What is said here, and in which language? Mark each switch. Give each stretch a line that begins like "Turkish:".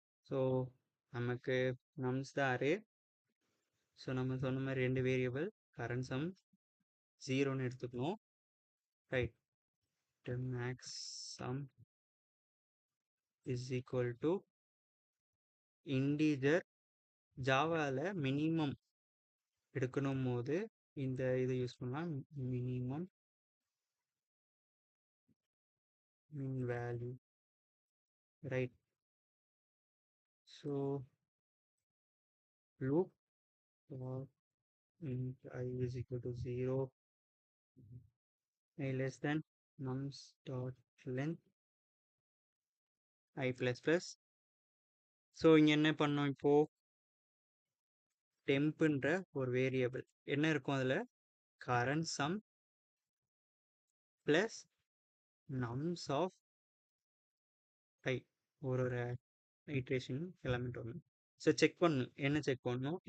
Tamil: So நமக்கு nums தான் array. So நம்ம சொன்ன மாரி 2 வேரியபிள் கரண்ட் சம் 0ன்னு எடுத்துக்கணும். Right.
English: Max sum is equal to integer.
Tamil: ஜாவால minimum எடுக்கணும் போது இந்த இதை யூஸ் பண்ணலாம்.
English: Minimum min value. Right. So loop for int I is equal to 0, I less than nums dot length I plus plus.
Tamil: So இங்கே என்ன பண்ணோம் இப்போ டெம்ப்ன்ற ஒரு வேரியபிள் என்ன இருக்கும் அதில் current some plus nums of ஐ ஒரு ஐட்ரேஷன் எலமெண்ட் ஒன்று. ஸோ செக் பண்ணணும். என்ன செக் பண்ணணும்?